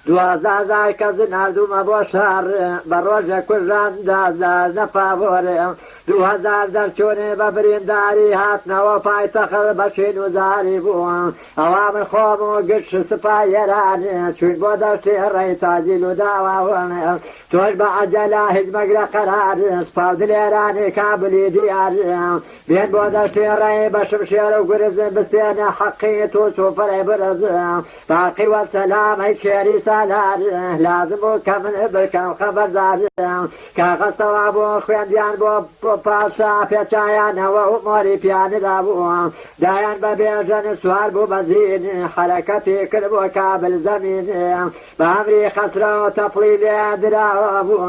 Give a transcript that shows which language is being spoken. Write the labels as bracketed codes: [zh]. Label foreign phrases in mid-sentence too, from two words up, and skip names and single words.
[ckb] 12,000 کەس نردوومە بۆ شەڕ بە ڕۆژە کوژان 10,000 نەفاوەڕێ 2000 دەرچوونێ بە برینداری هاتنەوە پایتەخت بەشین و زاری بووە ئەوا من خۆم و گشت سپای ئێرانێ چوین بۆ دەشتی ڕێی تاجیل و داواوەنێ تۆش بە عەجەلا هیچ مەگرە قەرار سپاو دلێرانی کابلی دیار بێن بۆ دەشتی ڕێی بە شمشێر و گورز بستێنە حەقی تو سوفرەی برز باقی وەسەلام هەی شێری سالار لازم بوو کە من بکەم خەبەردار کاغەستەوە بۆ خوێندیان بۆ پاشا پێچایانەوە و مۆری پیاندا بووە دایان بە بێژەن سوار بوو بەزین حەرەکەتی کرد بۆ کابل زەمین بە ئەمری خەسرەوە تەپڵی لێ دراوە بوو